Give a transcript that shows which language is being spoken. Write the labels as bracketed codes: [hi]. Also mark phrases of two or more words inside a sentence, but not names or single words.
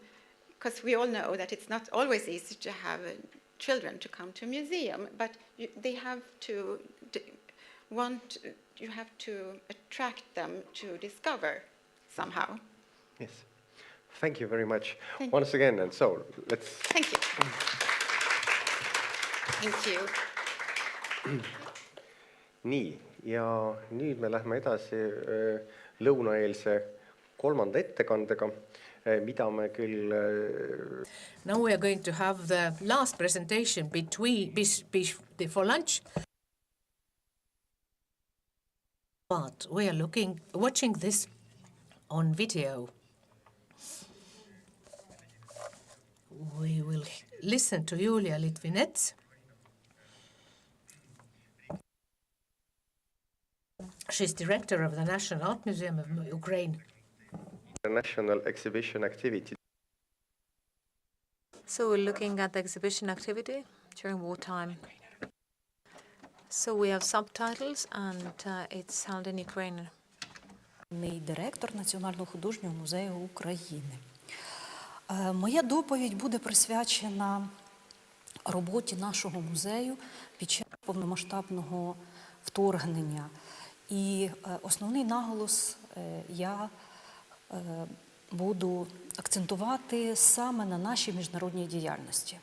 [en] Because we all know that it's not always easy to have children to come to a museum, but they have to you have to attract them to discover somehow. Yes. Thank you very much Thank once again. And so let's. Thank you. Thank you. [et] Nii, ja nüüd me lähme edasi lõunaeelse kolmanda ettekandega, mida me küll... [en] Now we are going to have the last presentation before lunch. But we are watching this on video. We will listen to Julia Litvinets. She's director of the National Art Museum of Ukraine. National exhibition activity. So we're looking at the exhibition activity during wartime. So we have subtitles and it's held in Ukrainian. [uk] Директор Національного художнього музею України. Моя доповідь буде присвячена роботі нашого музею під час повномасштабного вторгнення. І основний наголос я буду акцентувати саме на нашій міжнародній діяльності.